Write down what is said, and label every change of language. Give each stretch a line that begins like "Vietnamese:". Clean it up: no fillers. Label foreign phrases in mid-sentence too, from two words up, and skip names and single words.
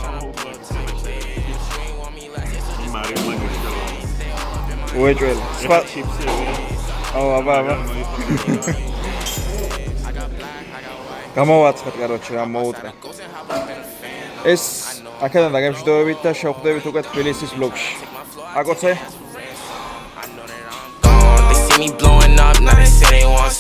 Georgian: მარი მაგისტრო. უეჭველი. სხვა ჩიპსები. აუ აბა. გამოვაცხეთ, короче, რა მოუწე. ეს აქედან დაგემშვიდობებით და შევხვდებით უკვე თბილისის ვლოგში. აკოცე?
English: Me blowing up, now they say they want